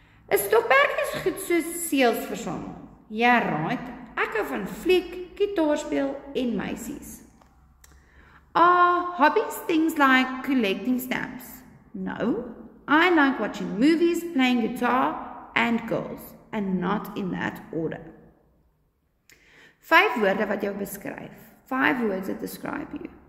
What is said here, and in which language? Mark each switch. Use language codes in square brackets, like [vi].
[af] 'n Stokperdjie is goed soos seels versamel. Ja, right. Ek hou van fliek, gitaarspeel en meisies. [en] Are hobbies things like collecting stamps? No, I like watching movies, playing guitar, and girls, and not in that order. [af] 5 woorde wat jou beskryf. [en] 5 words that describe you.